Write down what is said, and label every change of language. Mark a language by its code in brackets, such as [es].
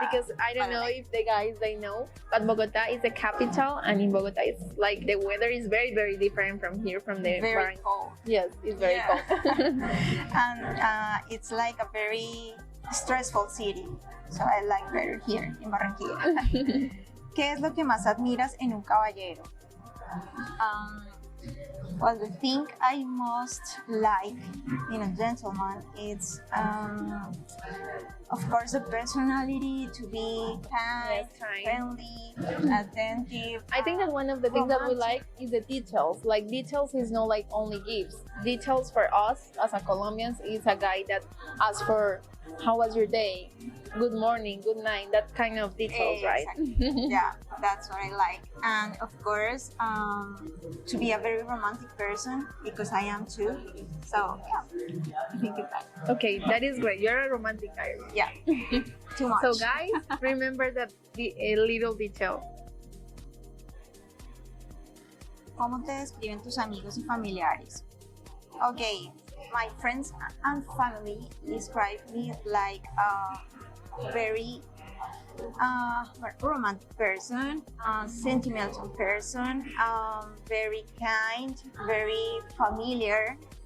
[en] Because I don't know if the guys they know, but Bogota is the capital, and in Bogota it's like the weather is very, very different from here, from the Very cold. Yes, it's very Yeah. cold. And it's like a very stressful city. So I like better here in Barranquilla. [es] ¿Qué es lo que más admiras en un caballero? [en] Well, the thing I most like in a gentleman is, of course, the personality, to be kind, Yes, kind. friendly, attentive. I think that one of the things that we romantic. like is the details. Like details is not like only gifts. Details for us as a Colombians is a guy that asks for how was your day, good morning, good night, that kind of details, right? Exactly. Yeah, that's what I like. And of course, to be a very romantic person, because I am too. So yeah, I think it's that. Okay, that is great. You're a romantic guy. Yeah, too much. So guys, remember that a little detail. [es] ¿Cómo te describen tus amigos y familiares? [en] Okay, my friends and family describe me like a very romantic person, sentimental person, very kind, very familiar.